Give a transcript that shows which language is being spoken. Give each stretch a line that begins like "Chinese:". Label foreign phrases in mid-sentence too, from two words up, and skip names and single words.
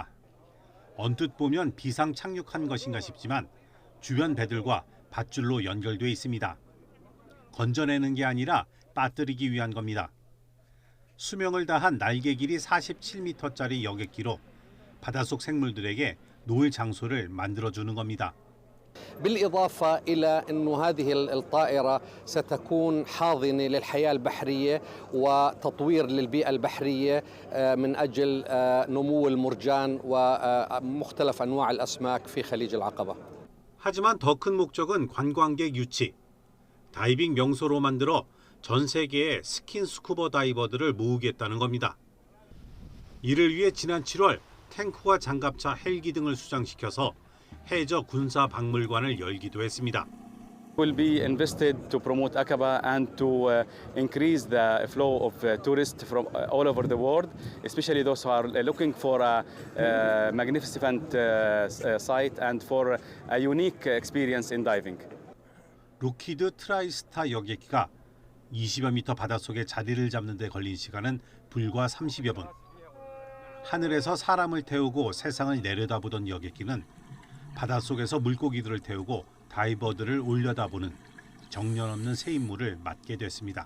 Korean: 언뜻 보면 비상 착륙한 것인가 싶지만 주변 배들과 밧줄로 연결돼 있습니다. 건져내는 게 아니라 빠뜨리기 위한 겁니다. 수명을 다한 날개 길이 47m짜리 여객기로 바닷속 생물들에게 놓을 장소를 만들어주는 겁니다.
Arabic: بالإضافة إلى أن هذه الطائرة ستكون حاضنة للحياة البحرية وتطوير للبيئة البحرية من أجل نمو المرجان ومختلف أنواع الأسماك في خليج العقبة.
Korean: 하지만 더 큰 목적은 관광객 유치. 다이빙 명소로 만들어 전 세계의 스킨 스쿠버 다이버들을 모으겠다는 겁니다. 이를 위해 지난 7월 탱크와 장갑차, 헬기 등을 수장시켜서 해저 군사 박물관을 열기도 했습니다.
English: Will be invested to promote Aqaba and to increase the flow of tourists from all over the world, especially those who are looking for a magnificent site and for a unique experience in diving.
Korean: 로키드 트라이스타 여객기가 20여 미터 바닷속에 자리를 잡는 데 걸린 시간은 불과 30여 분. 하늘에서 사람을 태우고 세상을 내려다보던 여객기는 바닷속에서 물고기들을 태우고 다이버들을 올려다보는 정년없는 새 임무를 맡게 됐습니다.